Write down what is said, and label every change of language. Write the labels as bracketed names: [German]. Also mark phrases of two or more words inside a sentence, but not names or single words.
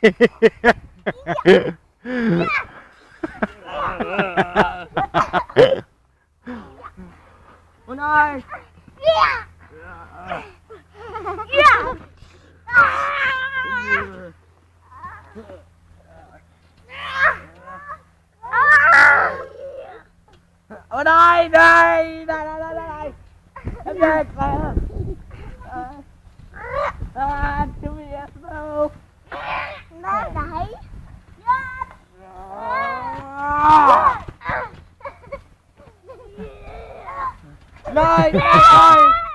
[Danish] Åh nej! Åh nej, nej, nej, nej, nej, nej. [Vietnamese] Em về kìa. Tobias đâu? Nó đẩy. Này, này.